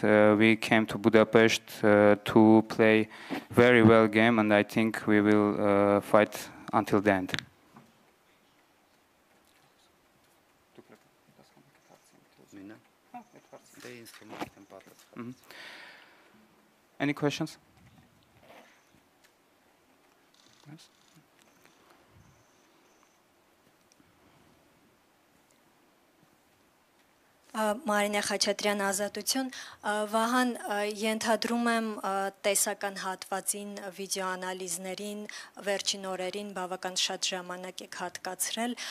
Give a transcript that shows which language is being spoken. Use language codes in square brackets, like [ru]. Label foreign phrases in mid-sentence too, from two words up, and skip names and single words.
[en] We came to Budapest to play very well game, and I think we will fight until the end. Mm-hmm. Any questions? Yes. [hy] Մարինե Խաչատրյան Ազատություն, Վահան, ենթադրում եմ տեսական հատվածին, վիդեոանալիզներին, վերջին օրերին բավական շատ ժամանակ եք հատկացրել,